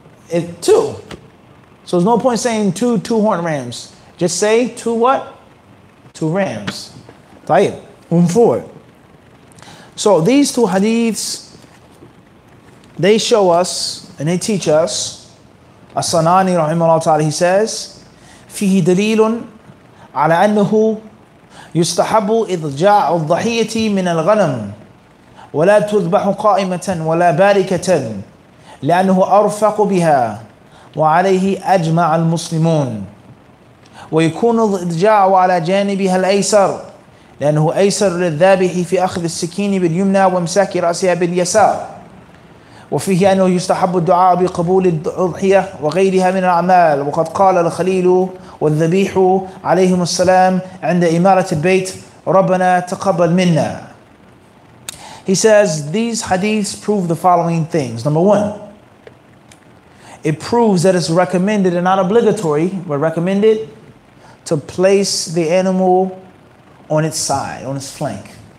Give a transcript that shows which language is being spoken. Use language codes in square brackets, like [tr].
[en] 2. So there's no point saying 2 horned rams. Just say 2 what? 2 rams. Tayyib. Move forward. So these 2 hadiths, they show us and they teach us. [ar] As-Sanani rahimahullah ta'ala, [en] he says, [ar] فيه دليل على أنه يستحب إضجاع الضحية من الغنم ولا تذبح قائمة ولا باركة لأنه أرفق بها وعليه أجمع المسلمون ويكون الإضجاع على جانبها الأيسر لأنه أيسر للذابح في أخذ السكين باليمنى وامساك رأسها باليسار وفيه أنه يستحب الدعاء بقبول الأضحية وغيرها من الأعمال وقد قال الخليل والذبيح عليهم السلام عند إمارة البيت ربنا تقبل منا. [en] He says these hadiths prove the following things. Number 1, it proves that it's recommended and not obligatory, but recommended to place the animal on its side, on its flank.